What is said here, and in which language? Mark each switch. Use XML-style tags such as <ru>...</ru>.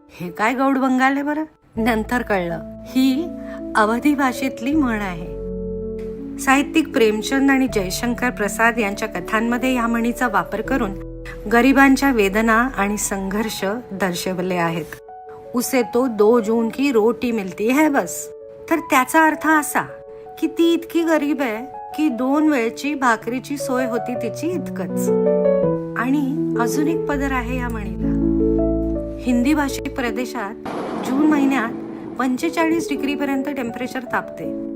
<mr>हे काय गौड बंगाल आहे बरं? नंतर कळलं ही अवधी भाषेतली म्हण आहे। साहित्यिक प्रेमचंद आणि जयशंकर प्रसाद यांच्या कथांमध्ये या म्हणीचा वापर करून गरिबांच्या वेदना आणि संघर्ष दर्शवले आहेत।</mr> <hi>उसे तो 2 जून की रोटी मिलती है बस।</hi> <mr>तर त्याचा अर्थ असा की ती इतकी गरीब आहे की 2 वेळची भाकरीची सोय होती तिची इतकंच। आणि अजून एक पदर आहे या म्हणीला। हिंदी भाषिक प्रदेशात जून महिन्यात 45 डिग्री पर्यंत टेम्परेचर तापते।</mr>